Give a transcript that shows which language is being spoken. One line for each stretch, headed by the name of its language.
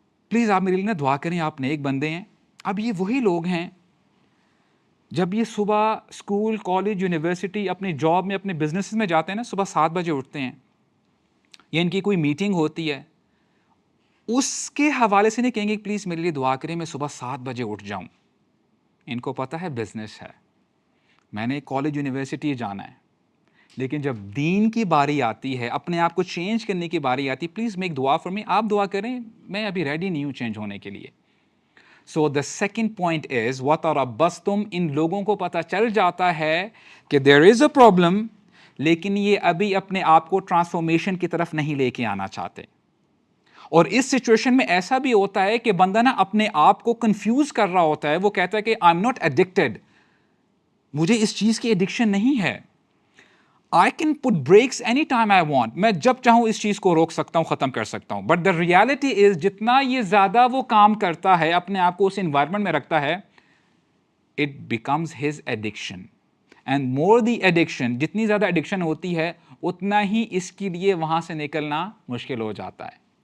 Urdu: Please آپ میرے لیے نا دعا کریں، آپ نیک بندے ہیں. اب یہ وہی لوگ ہیں جب یہ صبح اسکول، کالج، یونیورسٹی، اپنی جاب میں، اپنے بزنس میں جاتے ہیں نا، صبح 7 بجے اٹھتے ہیں، یا ان کی کوئی میٹنگ ہوتی ہے، اس کے حوالے سے نہیں کہیں گے پلیز میرے لیے دعا کریں میں صبح 7 بجے اٹھ جاؤں. ان کو پتہ ہے بزنس ہے، میں نے کالج یونیورسٹی جانا ہے. لیکن جب دین کی باری آتی ہے، اپنے آپ کو چینج کرنے کی باری آتی ہے،
English: please make دعا for me,
Urdu: آپ دعا کریں، میں ابھی ریڈی نہیں ہوں چینج ہونے کے لیے.
English: So the second point is وَتَرَبَّصْتُمْ.
Urdu: ان لوگوں کو پتہ چل جاتا ہے کہ
English: there is a problem,
Urdu: لیکن یہ ابھی اپنے آپ کو ٹرانسفارمیشن کی طرف نہیں لے کے آنا چاہتے. اور اس سچویشن میں ایسا بھی ہوتا ہے کہ بندہ نا اپنے آپ کو کنفیوز کر رہا ہوتا ہے. وہ کہتا ہے کہ
English: I am not addicted,
Urdu: مجھے اس چیز کی ایڈکشن نہیں ہے.
English: I can put brakes any time I want.
Urdu: میں جب چاہوں اس چیز کو روک سکتا ہوں، ختم کر سکتا ہوں.
English: but the reality is
Urdu: جتنا یہ زیادہ وہ کام کرتا ہے، اپنے آپ کو اس انوائرمنٹ میں رکھتا ہے،
English: it becomes his addiction. And more the addiction،
Urdu: جتنی زیادہ ایڈکشن ہوتی ہے اتنا ہی اس کے لیے وہاں سے نکلنا مشکل ہو جاتا ہے.